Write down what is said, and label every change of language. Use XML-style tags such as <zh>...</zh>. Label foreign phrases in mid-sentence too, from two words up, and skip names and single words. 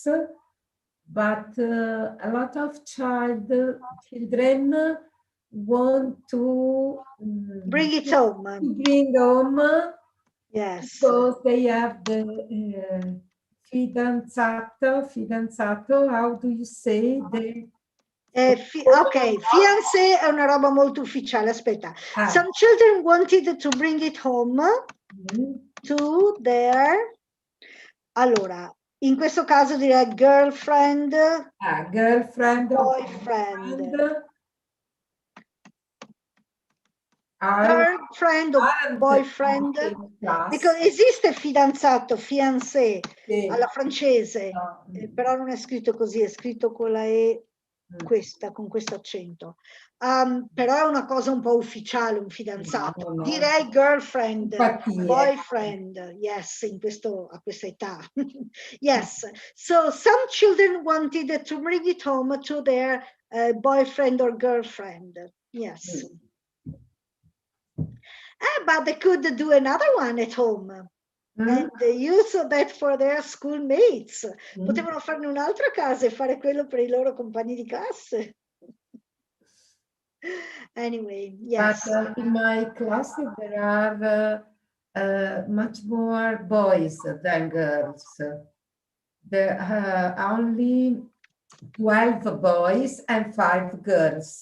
<en>But a lot of children want to bring it home. Bring home. Yes. Because they have the fidanzato, how do you say?</en> <it>Ok, fiancé è una roba molto ufficiale, aspetta.</it> <en>Some children wanted to bring it home to their...</en> <it>Allora, in questo caso direi girlfriend,</it> <en>girlfriend, boyfriend.</en> <it>Girlfriend o</it> <en>boyfriend, because</en> <it>esiste fidanzato, fiancé, alla francese, però non è scritto così, è scritto con la E questa, con questo accento. Però è una cosa un po' ufficiale, un fidanzato. Direi</it> <en>girlfriend, boyfriend, yes,</en> <it>a questa età.</it> <en>Yes, so some children wanted to bring it home to their boyfriend or girlfriend, yes. But they could do another one at home and use that for their schoolmates.</en> <it>Potevano farne un'altra a casa e fare quello per i loro compagni di classe.</it> <en>Anyway, yes. But in my class there are much more boys than girls. There are only 12 boys and 5 girls.</en>